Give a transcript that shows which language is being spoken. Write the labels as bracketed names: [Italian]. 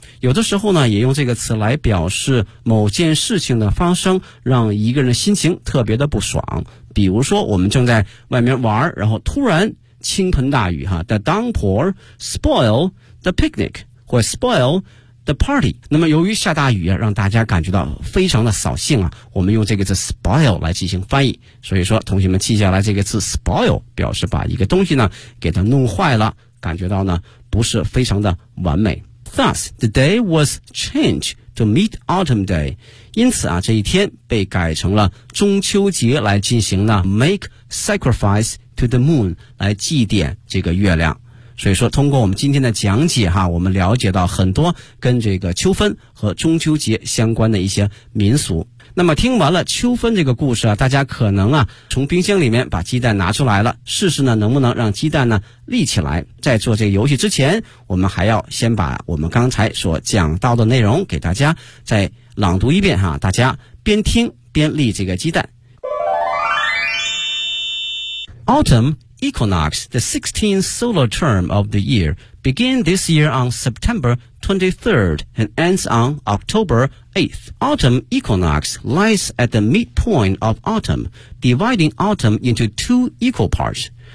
[Chinese] 有的时候呢也用这个词来表示某件事情的发生让一个人的心情特别的不爽，比如说我们正在外面玩，然后突然倾盆大雨哈， [English] The downpour spoil the picnic [Chinese] 或 [English] spoil the party。 [Chinese] 那么由于下大雨啊，让大家感觉到非常的扫兴啊，我们用这个词 spoil 来进行翻译。所以说同学们记下来这个词 spoil, 表示把一个东西呢给它弄坏了，感觉到呢不是非常的完美。 [English] Thus, the day was changed to Mid Autumn Day. [Chinese] 因此啊，这一天被改成了中秋节来进行呢 [English] Make sacrifice to the moon, [Chinese] 来祭奠这个月亮。所以说通过我们今天的讲解哈，我们了解到很多跟这个秋分和中秋节相关的一些民俗。那么听完了秋分这个故事啊，大家可能啊从冰箱里面把鸡蛋拿出来了，试试呢能不能让鸡蛋呢立起来。在做这个游戏之前，我们还要先把我们刚才所讲到的内容给大家再朗读一遍哈，大家边听边立这个鸡蛋。 [English] Autumn Equinox, the 16th solar term of the year, began this year on September 23rd and ends on October 8th. Autumn equinox lies at the midpoint of autumn, dividing autumn into two equal parts.